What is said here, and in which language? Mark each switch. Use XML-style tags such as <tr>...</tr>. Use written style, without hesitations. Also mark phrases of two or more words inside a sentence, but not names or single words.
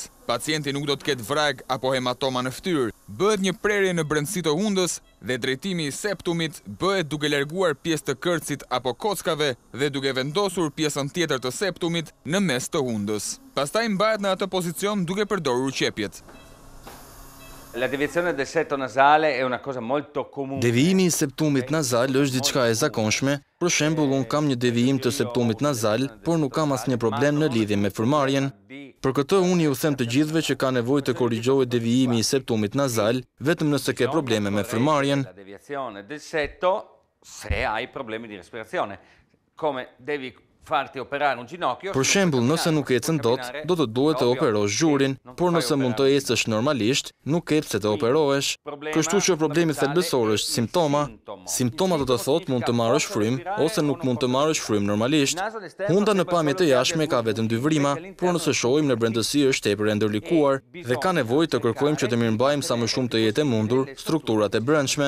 <sq>Pacienti nuk do të ketë vrag apo hematoma në fytyrë. Bëhet një prerje në brendësi të hundës dhe drejtimi i septumit bëhet duke larguar pjesë të kërcit apo kockave dhe duke vendosur pjesën tjetër të septumit në mes të hundës. Pastaj mbahet në atë pozicion duke përdorur qepjet.</sq> <it>La deviazione del setto nasale è una cosa molto comune.</it> <sq>Devijimi i septumit nazal është diçka e zakonshme. Për shembull, unë kam një devijim të septumit nazal, por nuk kam asnjë problem në lidhje me frymarrjen. Për këtë unë ju them të gjithëve që ka nevojë të korrigjohet devijimi i septumit nazal, vetëm nëse ke probleme me frymarrjen.</sq> <it>La deviazione del setto se hai problemi di respirazione. Come devi farti operare un ginocchio.</it> <sq>Për shembull, nëse nuk ecën dot, do të duhet të operosh zhurin, por nëse mund të ecësh normalisht, nuk ke pse të operohesh. Kështu që problemi thelbësor është simptoma. Simptoma do të thotë mund të marrësh frymë ose nuk mund të marrësh frymë normalisht. Hunda në pamje të jashtme ka vetëm 2 vrima, por nëse shohim në brendësi është tepër e ndërlikuar dhe ka nevojë të kërkojmë që të mirëmbajmë sa më shumë të jetë e mundur strukturat e brendshme.</sq>